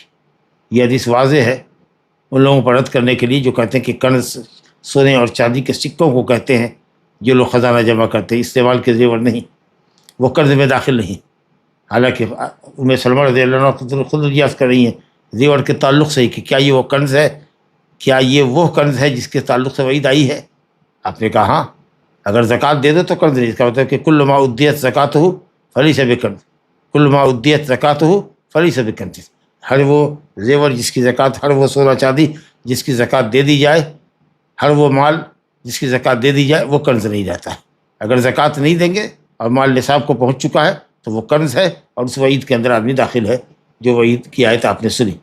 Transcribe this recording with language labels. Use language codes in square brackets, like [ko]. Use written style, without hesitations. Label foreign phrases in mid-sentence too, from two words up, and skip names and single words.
[ur] یہ حدیث واضح ہے ان لوگوں پر رد کرنے کے لیے جو کہتے ہیں کہ کنز سونے اور چاندی کے سکوں کو کہتے ہیں، جو لوگ خزانہ جمع کرتے ہیں، استعمال کے زیور نہیں، وہ قرض میں داخل نہیں۔ حالانکہ ام سلمہ رضی اللہ عنہ خود ریاض کر رہی ہیں زیور کے تعلق سے کہ کیا یہ وہ کنز ہے، کیا یہ وہ کنز ہے جس کے تعلق سے وعید آئی ہے؟ آپ نے کہا ہاں، اگر زکوٰۃ دے دو تو کنز نہیں۔ اس کا مطلب کہ [ar] کل ما ادیت زکاتہ فلیس بکنز، کل ما ادیت زکاتہ فلیس بکنز۔ [ur] ہر وہ زیور جس کی زکوٰۃ، ہر وہ سونا چاندی جس کی زکوٰۃ دے دی جائے، ہر وہ مال جس کی زکوٰۃ دے دی جائے، وہ کنز نہیں رہتا ہے۔ اگر زکوٰۃ نہیں دیں گے اور مال نصاب کو پہنچ چکا ہے تو وہ کنز ہے، اور اس وعید کے اندر آدمی داخل ہے جو وعید کی آیت آپ نے سنی۔